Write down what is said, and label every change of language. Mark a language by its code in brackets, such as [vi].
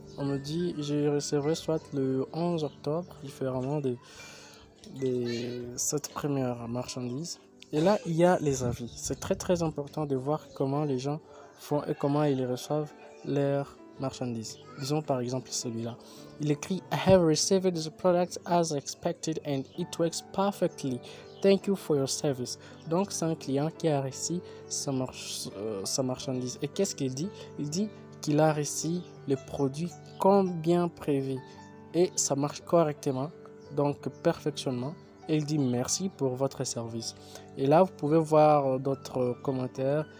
[fr] On me dit je recevrai soit le 11 octobre, différemment de cette première marchandise. Et là il y a les avis. C'est très important de voir comment les gens font et comment ils reçoivent leurs marchandises. Disons par exemple celui-là. Il écrit [en] I have received the product as expected and it works perfectly. Thank you for your service. [fr] Donc, c'est un client qui a reçu sa marchandise. Et qu'est-ce qu'il dit? Il dit qu'il a reçu le produit comme bien prévu. Et ça marche correctement, donc perfectionnement. Et il dit merci pour votre service. Et là, vous pouvez voir d'autres commentaires.